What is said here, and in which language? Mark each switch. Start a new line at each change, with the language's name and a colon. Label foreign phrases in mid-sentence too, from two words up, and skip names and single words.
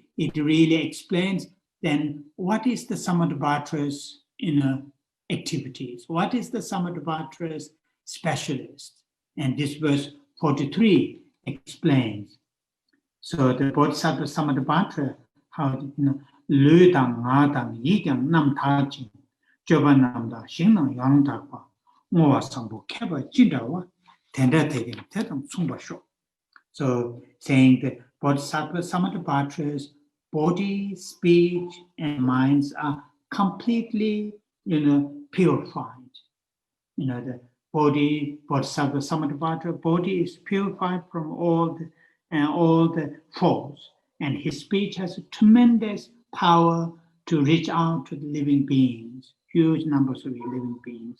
English: It really explains then what is the Samantabhadra's activities. What is the Samantabhadra's specialist? And this verse 43 explains. So the
Tibetan: Bodhisattva Samantabhadra, how ལུས་དང་ངག་དང་ཡིད་ཀྱང་རྣམ་དག་ཅིང་། སྤྱོད་པ་རྣམ་དག་ཞིང་ཁམས་ཡོངས་དག་དང་། བསྔོ་བ་བཟང་པོ་མཁས་པ་ཅི་འདྲ་བ། དེ་འདྲར་བདག་ཀྱང་དེ་དང་མཚུངས་པར་ཤོག.
English: So saying that Bodhisattva Samantabhadra's body, speech, and minds are completely, purified. The body, Bodhisattva Samantabhadra, body is purified from all the faults, and his speech has a tremendous power to reach out to the living beings, huge numbers of living beings.